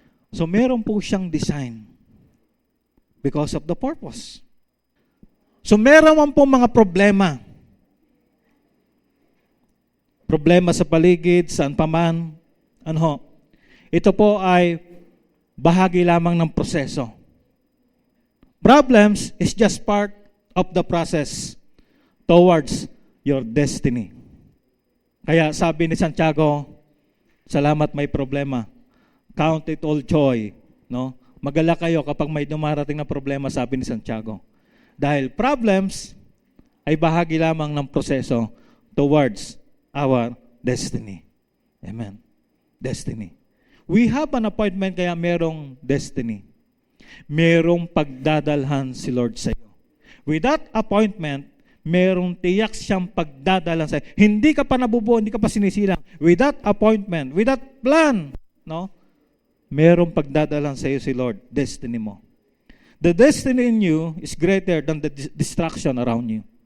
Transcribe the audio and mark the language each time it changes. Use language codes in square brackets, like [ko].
[en] So [tl] meron po siyang [en] design because of the purpose. [tl] So meron man po mga problema. Problema sa paligid, saan pa man. Ano ho? Ito po ay bahagi lamang ng proseso. [en] Problems is just part of the process towards your destiny. [tl] Kaya sabi ni Santiago, salamat may problema. [en] Count it all joy. [tl] No? Magalak kayo kapag may dumarating na problema, sabi ni Santiago. Dahil problems ay bahagi lamang ng proseso [en] towards our destiny. [tl] Amen. Destiny. [en] We have an appointment, kaya merong destiny. [tl] Merong pagdadalhan si Lord sa iyo. [en] With that appointment, [tl] merong tiyak siyang pagdadalhan sa iyo. Hindi ka pa nabubuo, hindi ka pa sinisilang. [en] With that appointment, with that plan, [tl] no? Merong pagdadalhan sa iyo si Lord, destiny mo. [en] The destiny in you is greater than the distraction around you.